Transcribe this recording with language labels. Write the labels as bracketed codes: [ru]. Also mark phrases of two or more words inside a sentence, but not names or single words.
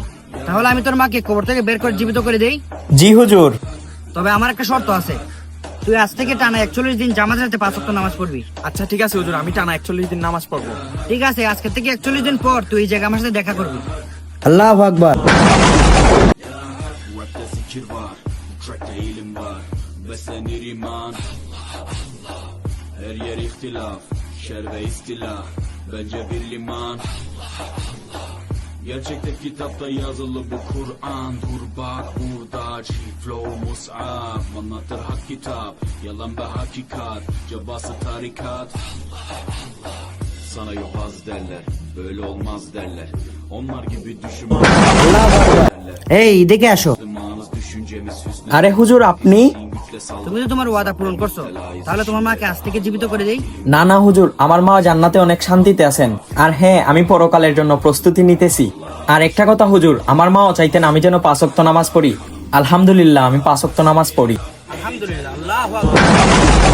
[bn] তাহলে আমি তোর মাকে কবর থেকে বের করে জীবিত করে দেই। জি হুজুর। তবে আমার একটা শর্ত আছে, তুই আজ থেকে টানা 41 দিন জামাতের সাথে 5 ওয়াক্ত নামাজ পড়বি। আচ্ছা ঠিক আছে হুজুর, আমি টানা 41 দিন নামাজ পড়বো। ঠিক আছে, আজকে থেকে 41 দিন পর তুই এই জায়গায় আমার সাথে দেখা করবি। [ar] الله أكبر. [tr] Rapte zikir var, trackte ilim var, beslenir iman. Her yer ihtilaf, şer ve istilah, bence bir liman. Gerçekte kitapta yazılı bu Kur'an. Dur bak burada, flow mus'ab, anlatır hak kitap, yalan ve hakikat, cabası tarikat. Sana yobaz derler, böyle olmaz derler. Onlar gibi düşünme derler. [bn] এই দেখে আসো। [tr] Manız düşüncemiz hüsnü. [bn] আরে হুজুর আপনি? [tr] Güçle saldır. [bn] তুমি তো তোমার ওয়াদা পূরণ করছো, তাহলে তোমার মাকে আজ থেকে জীবিত করে দেই। না না হুজুর, আমার মা জান্নাতে অনেক শান্তিতে আছেন। আর হ্যাঁ, আমি পরকালের জন্য প্রস্তুতি নিতেছি। আর একটা কথা হুজুর, আমার মাও চাইতেন আমি যেন 5 ওয়াক্ত নামাজ পড়ি। আলহামদুলিল্লাহ, আমি 5 ওয়াক্ত নামাজ পড়ি। [ar] الحمد لله، الله أكبر.